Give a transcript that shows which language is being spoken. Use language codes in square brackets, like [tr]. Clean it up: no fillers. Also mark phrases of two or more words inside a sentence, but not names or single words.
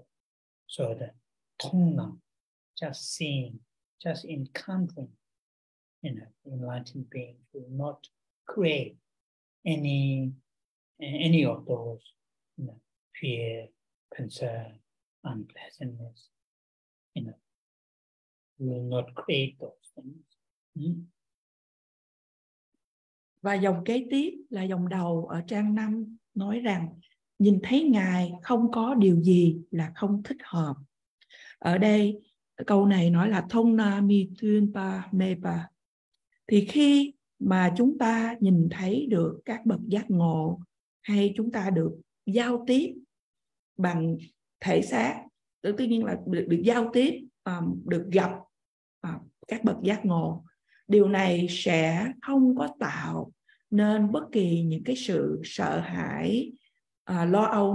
[en] So the Thongna, just seeing, just encountering, enlightened beings will not create any of those, fear, concern, unpleasantness, will not create those things. [vi] Và dòng kế tiếp là dòng đầu ở trang 5 nói rằng nhìn thấy Ngài không có điều gì là không thích hợp. Ở đây câu này nói là [bo] མཐོང་ན་མི་མཐུན་པ་མེད་པ. [vi] Thì khi mà chúng ta nhìn thấy được các bậc giác ngộ, hay chúng ta được giao tiếp bằng thể xác, tất nhiên là được giao tiếp, được gặp các bậc giác ngộ, điều này sẽ không có tạo nên bất kỳ những cái sự sợ hãi, lo âu